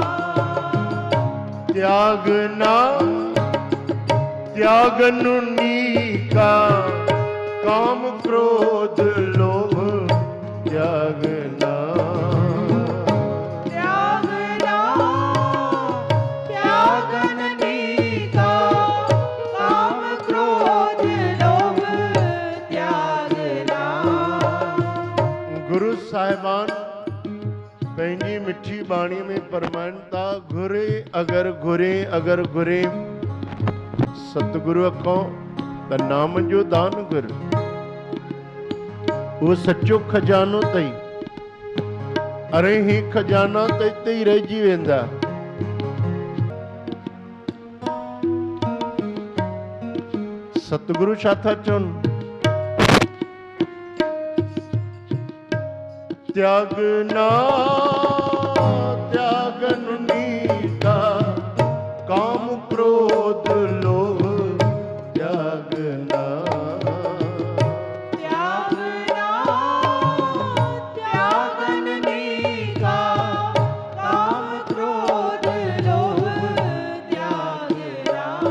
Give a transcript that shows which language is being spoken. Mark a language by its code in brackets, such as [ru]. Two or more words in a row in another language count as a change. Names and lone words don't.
[pa] ਤਿਆਗਨਾ ਤਿਆਗਨੁ ਨੀਕਾ ਕਾਮ ਕ੍ਰੋਧ ਲੋਭ ਤਿਆਗਨਾ ਤਿਆਗਨਾ ਤਿਆਗਨ ਨੀਕਾ ਕਾਮ ਕ੍ਰੋਧ ਲੋਭ ਤਿਆਗਨਾ [sd] गुरु साहिबान पंहिंजी मिठी बाणी में फरमाइनि था घुरे अगर घुरे सतगुरु अखों त नाम जो दान गुर वो सच्चो खजानो तई अरे ही खजाना त इते ही रहिजी वेंदा सतगुरु छा था चवनि [pa] ਤਿਆਗਨਾ ਤਿਆਗਨੁ ਨੀਕਾ ਕਾਮ ਕ੍ਰੋਧ ਲੋਭ ਤਿਆਗਨਾ ਤਿਆਗਨਾ ਤਿਆਗਨ ਨੀਕਾ ਕਾਮ ਕ੍ਰੋਧ ਲੋਭ ਤਿਆਗਨਾ